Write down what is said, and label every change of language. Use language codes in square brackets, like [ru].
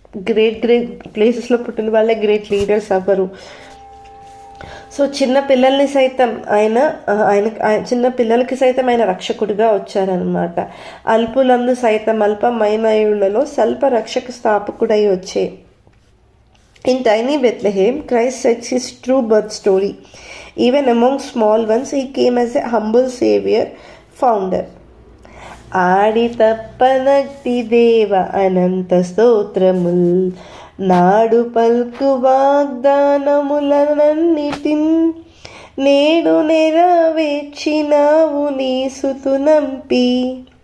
[te] Great ప్లేసెస్లో పుట్టిన వాళ్ళే [en] great leaders [te] అవ్వరు. సో చిన్న పిల్లల్ని సైతం ఆయన చిన్న పిల్లలకి సైతం ఆయన రక్షకుడిగా వచ్చారనమాట. అల్పులందు సైతం అల్పమైన యూళ్ళలో స్వల్ప రక్షక స్థాపకుడై వచ్చే. [en] In tiny Bethlehem, Christ sets his true birth story. Even among small ones, he came as a humble savior, founder. [te] ఆడి తప్పనట్టి దేవ అనంత స్తోత్రముల్, నాడు పల్కు వాగ్దానములనన్నిటిన్, నేడు నెరవేర్చినావు నీ సుతునంపి.